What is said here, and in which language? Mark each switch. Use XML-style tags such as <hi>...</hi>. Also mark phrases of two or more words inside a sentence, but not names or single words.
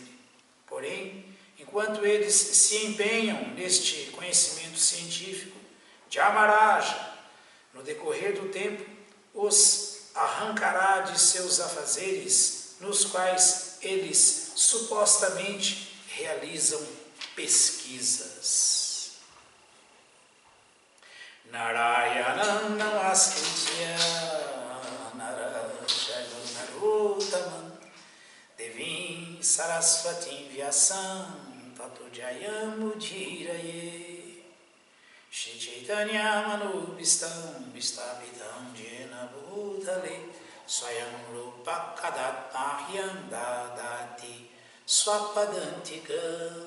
<pt>Porém, enquanto eles se empenham neste conhecimento científico, Jamaraja, no decorrer do tempo, os arrancará de seus afazeres, nos quais eles supostamente realizam pesquisas.</pt> <sa>Narayanam namaskritya narayanam narottaman devim sarasvatim vyasam tato jayam udhiraye Shri Chaitanya manubhistam vistapitam jena bhutale swayam rupa kadatmahyam dadati swapadantikam.</sa>